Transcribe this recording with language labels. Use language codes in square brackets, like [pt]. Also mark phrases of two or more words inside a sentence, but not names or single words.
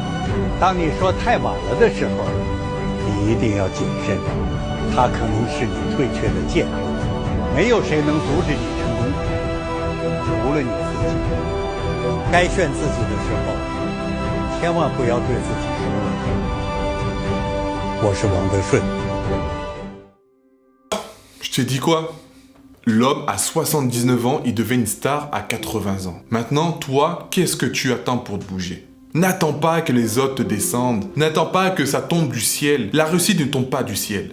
[zh] 当你说太晚了的时候，你一定要谨慎，它可能是你退却的借口。没有谁能阻止你成功，除了你自己。该炫自己的时候，千万不要对自己说不。我是王德顺。 [fr] Je t'ai dit quoi? L'homme à 79 ans, il devient une star à 80 ans. Maintenant, toi, qu'est-ce que tu attends pour te bouger? N'attends pas que les autres te descendent. N'attends pas que ça tombe du ciel. La réussite ne tombe pas du ciel.